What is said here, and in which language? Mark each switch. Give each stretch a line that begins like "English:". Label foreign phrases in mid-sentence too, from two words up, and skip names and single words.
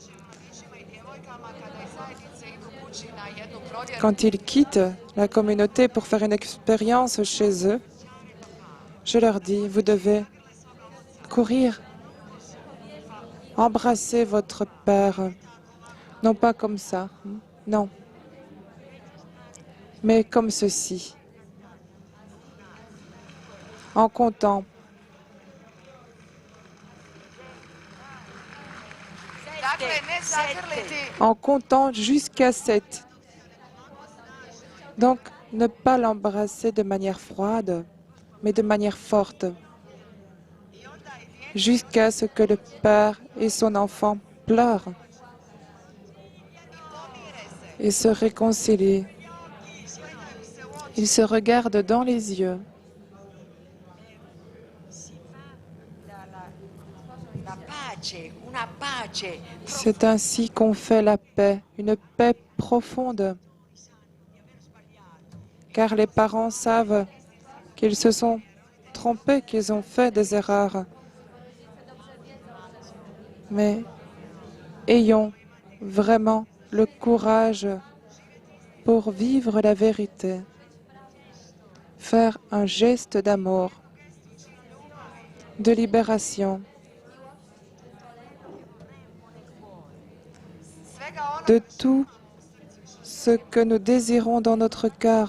French: quand ils quittent la communauté pour faire une expérience chez eux, je leur dis, vous devez courir, embrasser votre Père, non pas comme ça, non, mais comme ceci, en comptant.
Croatian: Dakle, ne zagrliti,
French: En comptant jusqu'à 7. Donc, ne pas l'embrasser de manière froide, mais de manière forte, jusqu'à ce que le père et son enfant pleurent et se réconcilient. Ils se regardent dans les yeux.
Italian: la pace, una pace.
French: C'est ainsi qu'on fait la paix, une paix profonde. car les parents savent qu'ils se sont trompés, qu'ils ont fait des erreurs. Mais ayons vraiment le courage pour vivre la vérité, faire un geste d'amour, de libération, de tout ce que nous désirons dans notre cœur.